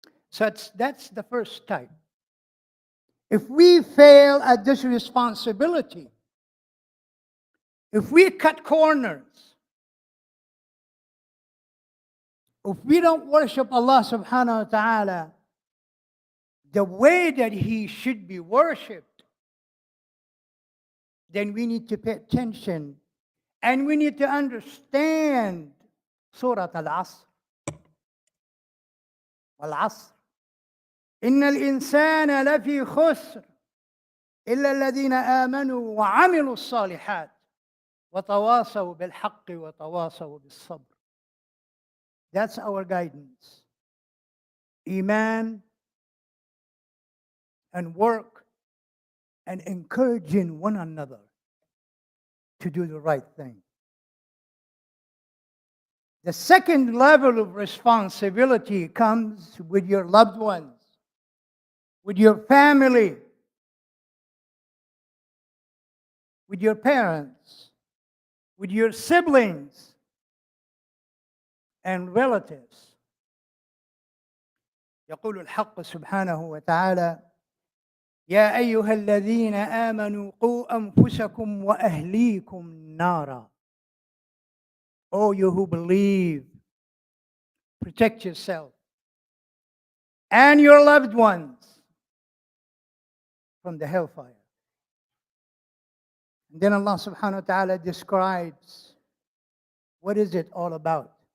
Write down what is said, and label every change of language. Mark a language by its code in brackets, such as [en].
[en] So that's the first type. If we fail at this responsibility, if we cut corners, if we don't worship Allah subhanahu wa ta'ala the way that He should be worshipped, then we need to pay attention and we need to understand Surah Al-Asr. [ar] Wal-Asr. إن الإنسان لفي خسر إلا الذين آمنوا وعملوا الصالحات وتواصوا بالحق وتواصوا بالصبر. [en] That's our guidance. Iman and work and encouraging one another to do the right thing. The second level of responsibility comes with your loved ones, with your family, with your parents, with your siblings and relatives. [ar] يقول الحق سبحانه وتعالى: يا أيها الذين آمنوا قوا أنفسكم وأهليكم نارا. [en] O you who believe, protect yourself and your loved ones from the hellfire. And then Allah subhanahu wa ta'ala describes what is it all about.